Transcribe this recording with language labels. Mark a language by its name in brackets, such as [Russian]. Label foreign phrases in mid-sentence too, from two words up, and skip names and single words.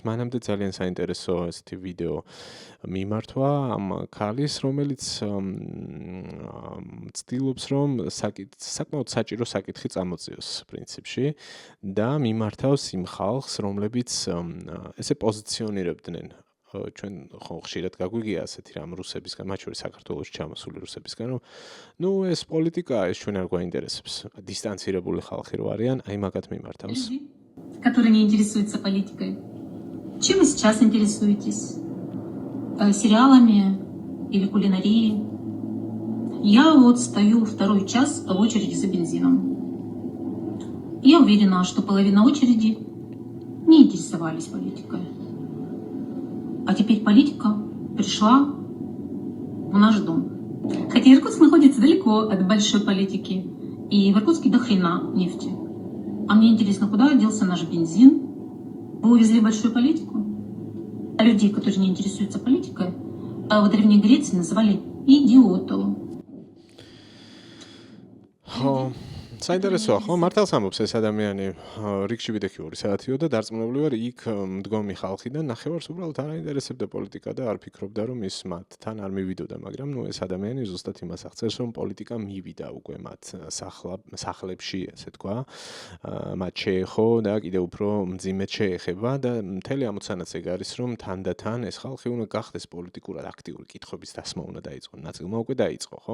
[Georgian] მანამდე ძალიან საინტერესო ესეთი ვიდეო მიმართვა ამ ქალის, რომელიც ცდილობს, რომ საკმაოდ საჭირო საკითხი წამოწიოს პრინციპში და მიმართავს იმ ხალხს, რომლებიც ესე პოზიციონირებდნენ ჩვენ ხო ხშირად გაგვიგია ასეთი რამ რუსებისგან, მათ შორის საქართველოში ჩამოსული რუსებისგან, რომ ნუ ეს პოლიტიკაა, ეს ჩვენ არ გვაინტერესებს. დისტანცირებული ხალხი რო არიან, აი მაგათ მიმართავს. [Russian] Которые не интересуются политикой. Чем вы сейчас интересуетесь? Сериалами или кулинарией? Я вот стою второй час в очереди за бензином. Я уверена, что половина очереди не интересовались политикой. А теперь политика пришла в наш дом. Хотя Иркутск находится далеко от большой политики, и в Иркутске до хрена нефти. А мне интересно, куда делся наш бензин? Вы увезли большую политику? А людей, которые не интересуются политикой, в Древней Греции называли идиотов. [Georgian] საინტერესოა, ხო? მართალს ამბობს ეს ადამიანი რიგში ვიდექი 2 საათიო და დარწმუნებული ვარ, იქ მდგომი ხალხიდან ნახევარს უბრალოდ არ აინტერესებდა პოლიტიკა და არ ფიქრობდა, რომ ის მათთან არ მივიდოდა, მაგრამ ნუ ეს ადამიანი ზუსტად იმას აღწერს, რომ პოლიტიკა მივიდა უკვე მათ სახლებში, ესე თქვა, მათ შეეხო და კიდევ უფრო მძიმედ შეეხება და მთელი ამოცანაც ეგ არის, რომ თანდათან ეს ხალხი უნდა გახდეს პოლიტიკურად აქტიური კითხვების დასმა უნდა დაიწყონ, ნაწილმა უკვე დაიწყო, ხო?